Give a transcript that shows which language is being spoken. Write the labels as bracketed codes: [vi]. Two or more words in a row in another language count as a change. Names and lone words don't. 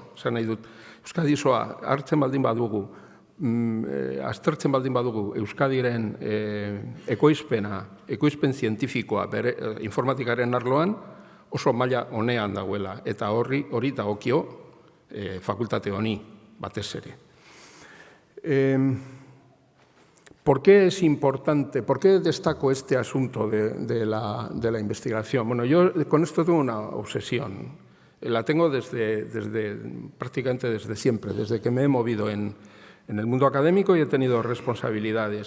[eu] Esan nahi dut, Euskadi osoa hartzen baldin badugu, aztertzen baldin badugu Euskadiren ekoizpen zientifikoa informatikaren arloan oso maila honean dagoela. Eta hori dagokio fakultate honi batez ere. [es] ¿Por qué es importante? ¿Por qué destaco este asunto de la investigación? Bueno, yo con esto tengo una obsesión. La tengo prácticamente desde siempre, desde que me he movido en el mundo académico y he tenido responsabilidades.